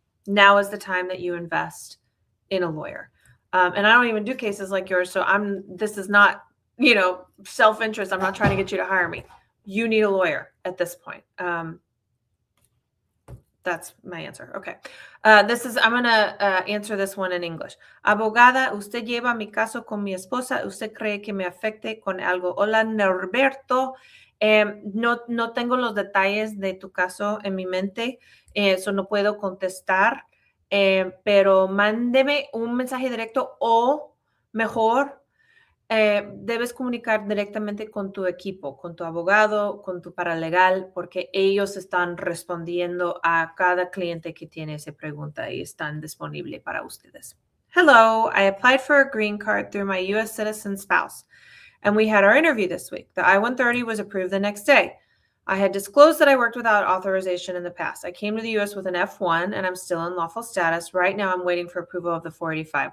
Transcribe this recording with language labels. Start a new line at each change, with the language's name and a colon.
English: Now is the time that you invest in a lawyer. And I don't even do cases like yours. So this is not, self-interest. I'm not trying to get you to hire me. You need a lawyer at this point. That's my answer. Okay. I'm going to answer this one in English.
Spanish: Abogada, usted lleva mi caso con mi esposa. ¿Usted cree que me afecte con algo? Hola, Norberto. No tengo los detalles de tu caso en mi mente, eso no puedo contestar, pero mándeme un mensaje directo o mejor, debes comunicar directamente con tu equipo, con tu abogado, con tu paralegal, porque ellos están respondiendo a cada cliente que tiene esa pregunta y están disponibles para ustedes.
English: Hello, I applied for a green card through my U.S. citizen spouse, and we had our interview this week. The I-130 was approved the next day. I had disclosed that I worked without authorization in the past. I came to the U.S. with an F1, and I'm still in lawful status. Right now, I'm waiting for approval of the 485.